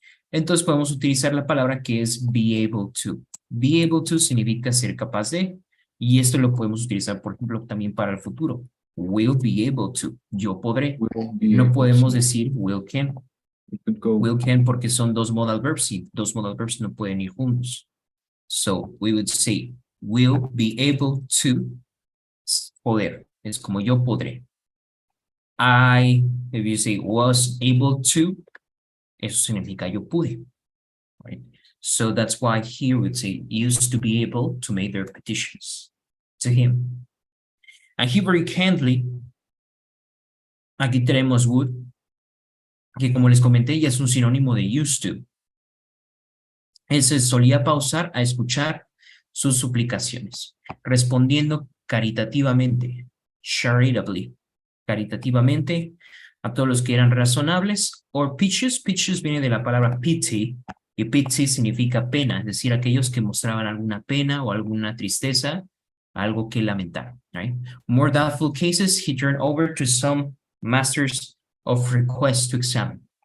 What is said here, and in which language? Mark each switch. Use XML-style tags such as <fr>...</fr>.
<es>Entonces podemos utilizar la palabra que es be able to. Be able to significa ser capaz de, y esto lo podemos utilizar, por ejemplo, también para el futuro.</es> <en>Will be able to.</en> <es>Yo podré.</es> <en>Will be</en> <es>No</es> <en>able</en> <es>podemos</es> <en>to.</en> <es>decir will can.</es> <en>It could go.</en> <es>Will can porque son dos modal verbs y dos modal verbs no pueden ir juntos.</es> <en>So we would say will be able to poder.</en> <es>Es como yo podré.</es> <en>If you say was able to,</en> <es>eso significa yo pude. Right?</es> <en>So that's why here we'd say used to be able to make their petitions to him. And he very kindly,</en> <es>aquí tenemos would, que como les comenté ya es un sinónimo de used to. Él se solía pausar a escuchar sus suplicaciones, respondiendo caritativamente, charitably, caritativamente a todos los que eran razonables, or piteous viene de la palabra pity, y pity significa pena, es decir, aquellos que mostraban alguna pena o alguna tristeza, algo que lamentar, right?</es> <en>More doubtful cases, he turned over to some masters of request to examine.</en>